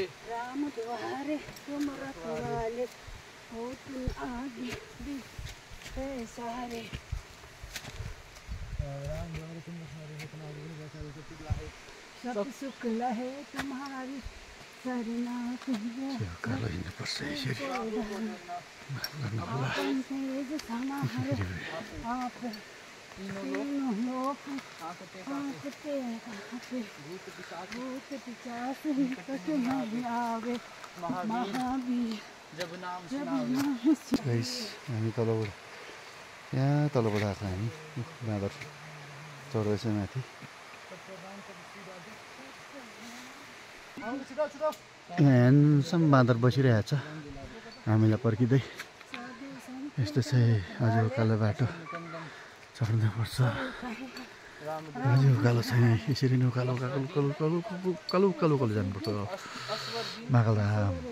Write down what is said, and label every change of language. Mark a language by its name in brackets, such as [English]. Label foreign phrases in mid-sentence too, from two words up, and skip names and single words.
[Awadhi] तुम रखवाले हो तुम आगे भी सारे सब सुख लहे तुम्हारी सरना [Nepali] उकालो हिँड्नुपर्छ यसरी [Awadhi] आपन तेज समाहर आप तीनों लोक आपते आपे भूत पिशाच निकट नहीं आवे महावीर जब नाम [Nepali] गाइस हामी तलबाट यहाँ तलबाट आएको हामी बाँदर चढ्दैछ माथि ह्यान्डसम बाँदर बसिरहेछ हामीलाई पर्खिँदै यस्तो चाहिँ अझ उकालो बाटो चढ्नुपर्छ अझ उकालो छ यहाँ यसरी नै उकालो उकालो उकालो उकालो उकालो उकालो उकालो जानुपर्छ महाकालधाम